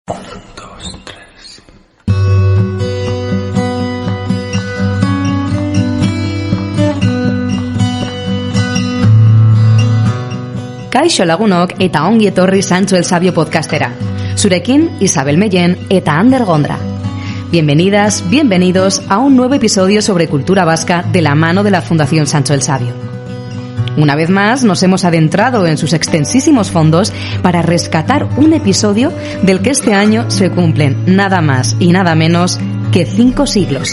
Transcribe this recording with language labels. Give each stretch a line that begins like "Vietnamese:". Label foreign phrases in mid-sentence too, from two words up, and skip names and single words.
Basque: 1, 2, 3. Kaixo lagunok eta ongi etorri Sancho el Sabio podcastera. Zurekin Isabel Mellén eta Ander Gondra.
Spanish: Bienvenidas, bienvenidos a un nuevo episodio sobre cultura vasca de la mano de la Fundación Sancho el Sabio. Una vez más nos hemos adentrado en sus extensísimos fondos para rescatar un episodio del que este año se cumplen nada más y nada menos que 5 siglos.